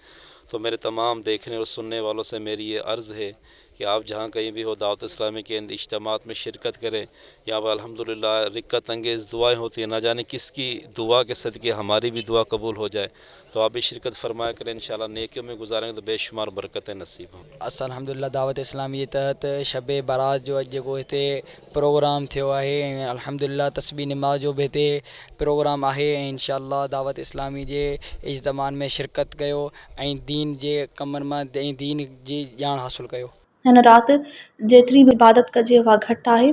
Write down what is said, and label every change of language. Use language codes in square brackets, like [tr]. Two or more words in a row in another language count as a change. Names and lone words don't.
[ur] تو میرے تمام دیکھنے اور سننے والوں سے میری یہ عرض ہے کہ آپ جہاں کہیں بھی ہو دعوت اسلامی کے اجتماعات میں شرکت کریں. یہاں پر الحمدللہ رکت انگیز دعائیں ہوتی ہیں. نہ جانے کس کی دعا کے صدقے ہماری بھی دعا قبول ہو جائے. تو آپ بھی شرکت فرمایا کریں. انشاءاللہ نیکیوں میں گزاریں گے تو بے شمار برکتیں نصیب ہوں. [sd] الحمدللہ دعوت اسلامی تحت شب برات جو جگہ हिते प्रोग्राम थियो आहे ऐं अल्हम्दुलिल्लाह तस्बीह नमाज़ जो बि हिते प्रोग्राम आहे ऐं इंशाअल्लाह दावत इस्लामी जे इज्तिमा में शिरकत कयो ऐं दीन जे कमनि मां ऐं दीन जी ॼाण हासिलु कयो. हिन राति जेतिरी बि इबादत कजे उहा घटि आहे.